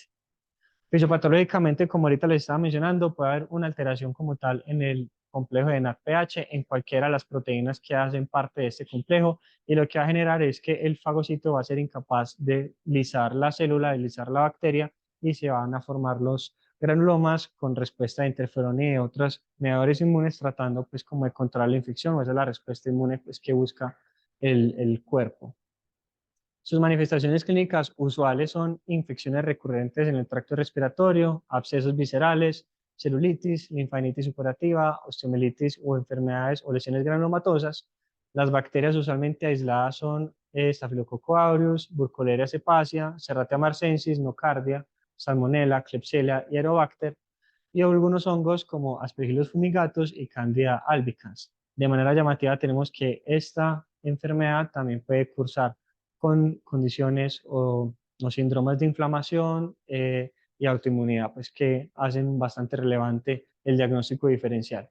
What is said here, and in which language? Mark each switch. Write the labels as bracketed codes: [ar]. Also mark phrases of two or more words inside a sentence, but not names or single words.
[es] Fisiopatológicamente, como ahorita les estaba mencionando, puede haber una alteración como tal en el complejo de NADPH en cualquiera de las proteínas que hacen parte de este complejo y lo que va a generar es que el fagocito va a ser incapaz de lisar la célula, de lisar la bacteria y se van a formar los granulomas con respuesta de interferón y de otros mediadores inmunes tratando pues como de controlar la infección o esa es la respuesta inmune pues que busca el cuerpo. Sus manifestaciones clínicas usuales son infecciones recurrentes en el tracto respiratorio, abscesos viscerales, celulitis, linfadenitis supurativa, osteomielitis o enfermedades o lesiones granulomatosas. Las bacterias usualmente aisladas son Staphylococcus aureus, Burkholderia cepacia, Serratia marcensis, Nocardia, Salmonella, Klebsiella y Aerobacter, y algunos hongos como Aspergillus fumigatus y Candida albicans. De manera llamativa tenemos que esta enfermedad también puede cursar con condiciones o síndromes de inflamación y autoinmunidad, pues que hacen bastante relevante el diagnóstico diferencial.